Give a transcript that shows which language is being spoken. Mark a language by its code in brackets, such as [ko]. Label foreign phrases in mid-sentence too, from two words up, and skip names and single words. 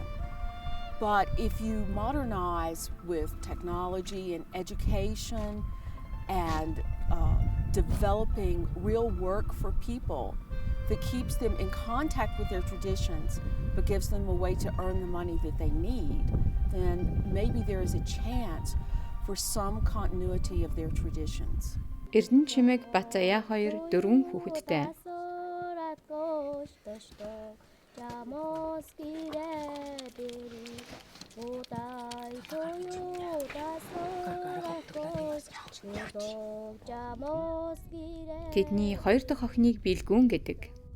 [en] But if you modernize with technology and education and developing real work for people that keeps them in contact with their traditions but gives them a way to earn the money that they need, then maybe there is a chance for some continuity of their traditions. [mn] Эрдэнэ чимээг Бацая 2 4 хүүхэдтэй. Тэдний 2 дахь охиныг Билгүүн гэдэг.